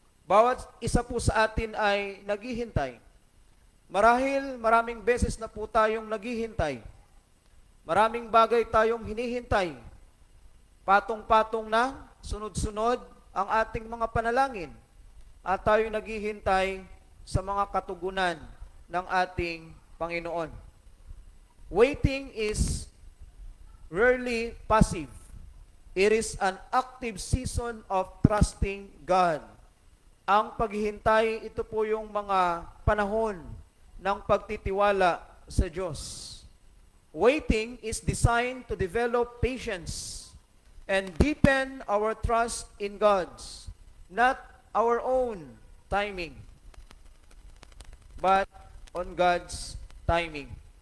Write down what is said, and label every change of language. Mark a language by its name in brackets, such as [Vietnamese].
[Filipino] Bawat isa po sa atin ay naghihintay. Marahil maraming beses na po tayong naghihintay. Maraming bagay tayong hinihintay. Patong-patong na, sunod-sunod ang ating mga panalangin. At tayo naghihintay sa mga katugunan ng ating Panginoon. [English] Waiting is rarely passive. It is an active season of trusting God. [Filipino] Ang paghihintay, ito po yung mga panahon ng pagtitiwala sa Diyos. [English] Waiting is designed to develop patience and deepen our trust in God's, not our own timing, but on God's timing.